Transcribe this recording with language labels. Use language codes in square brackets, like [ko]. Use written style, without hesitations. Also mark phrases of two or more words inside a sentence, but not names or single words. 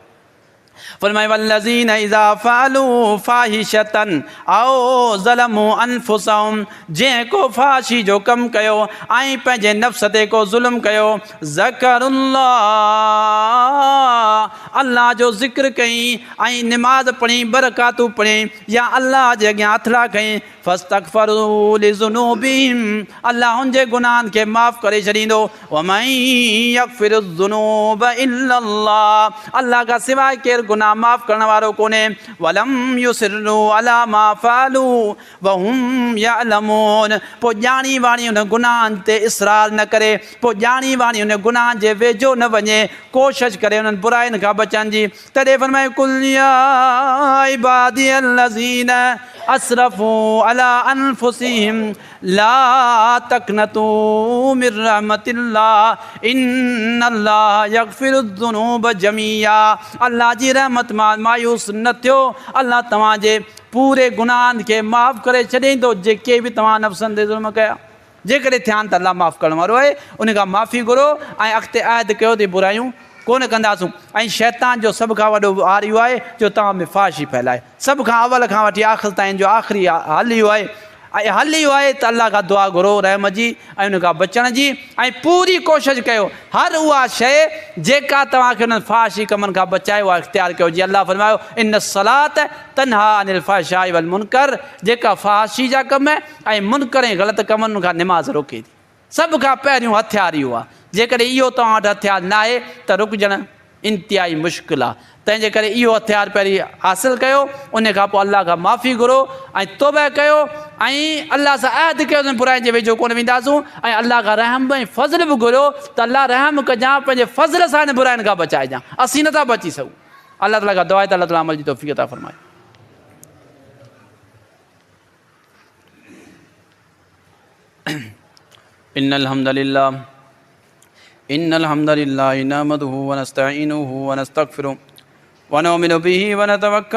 [sd] फरमाए [ar] والذين إذا فعلوا فاحشة أو ظلموا أنفسهم, [sd] जंहिं को फ़ाहिशी जो कमु कयो ऐं पंहिंजे नफ़्स ते को ज़ुल्म कयो, ज़करुल्लाह, अल्लाह जो ज़िक्र कयईं ऐं निमाज़ पढ़ी, बरकातूं पढ़ी या अल्लाह जे अॻियां हथड़ा कयईं, [ar] فاستغفروا لذنوبهم, [sd] अल्लाह हुनजे गुनाहनि खे माफ़ करे छॾींदो। [ar] ومن يغفر الذنوب إلا الله, [sd] अल्लाह खां सवाइ केरु गुनाह माफ़ करण वारो कोन्हे। [ar] ولم يصروا على ما فعلوا وهم يعلمون, [sd] पोइ ॼाणी वाणी हुन गुनाहनि ते इसरार न करे, पोइ ॼाणी वाणी हुन गुनाहनि जे वेझो न वञे, कोशिशि करे हुननि बुराइनि खां बचण जी। तॾहिं फरमाए [ar] قل يا عبادي الذين أسرفوا على أنفسهم لا تقنطوا من رحمة الله إن الله يغفر الذنوب جميعا, [sd] अल्लाह जी रहमत मां मायूस न थियो, अल्लाह तव्हांजे पूरे गुनाहनि खे माफ़ करे छॾींदो जेके बि तव्हां नफ़्सनि ते ज़ुल्म कया। जेकॾहिं थिया आहिनि त अल्लाह माफ़ करण वारो आहे, उन खां माफ़ी घुरो ऐं अॻिते अहद कयो त बुरायूं कोन कंदासूं। ऐं शैतान जो सभ खां वॾो वार इहो आहे जो तव्हां में फ़ाहिशी फैलाए, सभ खां अवल खां वठी आख़िर ताईं जो आख़िरी हल इहो आहे। ऐं हल इहो आहे त अल्लाह खां दुआ घुरो रहम जी ऐं उन खां बचण जी, ऐं पूरी कोशिशि कयो हर उहा शइ जेका तव्हांखे उन्हनि फ़ाहिशी कमनि खां बचाए उहा इख़्तियार कयो। जीअं अल्लाह फरमायो [ar] إن الصلاة تنهى عن الفحشاء والمنكر, [sd] जेका फ़ाहिशी जा कम ऐं मुनकर ऐं ग़लति कमनि खां निमाज़ रोके थी। सभ खां पहिरियों हथियार इहो आहे। जेकॾहिं इहो तव्हां वटि हथियार न आहे त रुकजणु इंतिहाई मुश्किल आहे। तंहिंजे करे इहो हथियार पहिरीं हासिलु कयो, उन खां पोइ अल्लाह खां माफ़ी घुरो ऐं तौबा कयो ऐं अल्लाह सां अहद कयो त बुराई जे वेझो कोन वेंदासूं, ऐं अल्लाह खां रहम ऐं फज़ल बि घुरियो त अल्लाह रहम कजांइ, पंहिंजे फज़ल सां हिन बुराइनि खां बचाइजांइ, असीं नथा बची सघूं। अल्लाह ताला खां दुआ आहे त अल्लाह ताला अमल जी तौफ़ीक़ अता फ़रमाए। [ar] إن الحمد لله نحمده ونستعينه ونستغفره ونؤمن به ونتوكل